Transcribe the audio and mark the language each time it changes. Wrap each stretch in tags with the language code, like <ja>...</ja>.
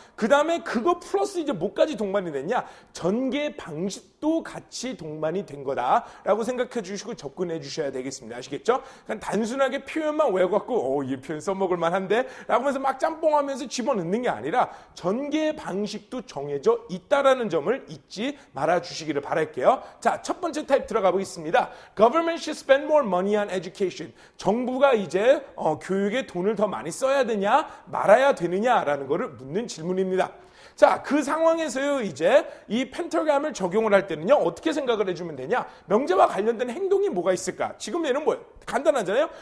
<ko>그 다음에 그거 플러스 이제 뭐까지 동반이 됐냐? 전개 방식도 같이 동반이 된 거다라고 생각해 주시고 접근해 주셔야 되겠습니다. 아시겠죠? 그냥 단순하게 표현만 외워갖고 이 표현 써먹을 만한데? 라고 하면서 막 짬뽕하면서 집어넣는 게 아니라 전개 방식도 정해져 있다라는 점을 잊지 말아 주시기를 바랄게요. 자, 첫 번째 타입 들어가 보겠습니다.</ko> <en>Government should spend more money on education.</en> <ko>정부가 이제 교육에 돈을 더 많이 써야 되냐 말아야 되느냐라는 것을 묻는 질문입니다. 자, 그 상황에서요, 이제 이 펜타그램을 적용을 할 때는요, 어떻게 생각을 해주면 되냐? 명제와 관련된 행동이 뭐가 있을까? 지금 얘는 뭐예요? 간단하잖아요.</ko>